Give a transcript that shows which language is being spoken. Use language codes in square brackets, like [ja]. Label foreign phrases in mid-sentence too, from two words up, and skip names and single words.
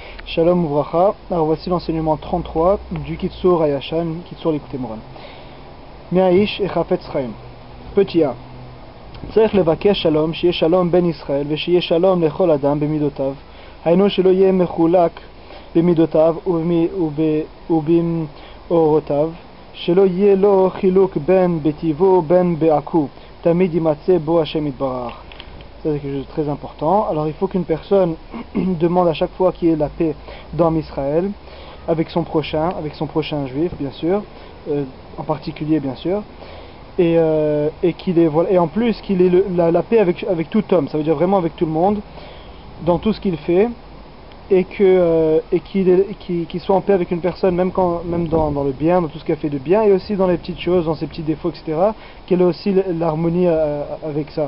[he] שלום וברכה. [fr] Alors voici l'enseignement 33 du Kitsur Hayashan, Kitsur Likutei Moharan. Mi'aish et Chafetz Chaim. Petit a. [he] צריך לבקש שלום, שיהיה שלום בין ישראל ושיהיה שלום לכל אדם במידותיו. היינו שלא יהיה מחולק במידותיו ובמאורותיו, שלא יהיה לו חילוק בין בטיבו בין בעכו, תמיד יימצא בו השם יתברך. [fr] C'est quelque chose de très important. Alors il faut qu'une personne demande à chaque fois qu'il y ait la paix dans Israël, avec son prochain juif bien sûr, en particulier bien sûr, et en plus qu'il ait la paix avec tout homme, ça veut dire vraiment avec tout le monde, dans tout ce qu'il fait, et qu'il soit en paix avec une personne même dans le bien, dans tout ce qu'elle fait de bien, et aussi dans les petites choses, dans ses petits défauts, etc., qu'elle ait aussi l'harmonie avec ça.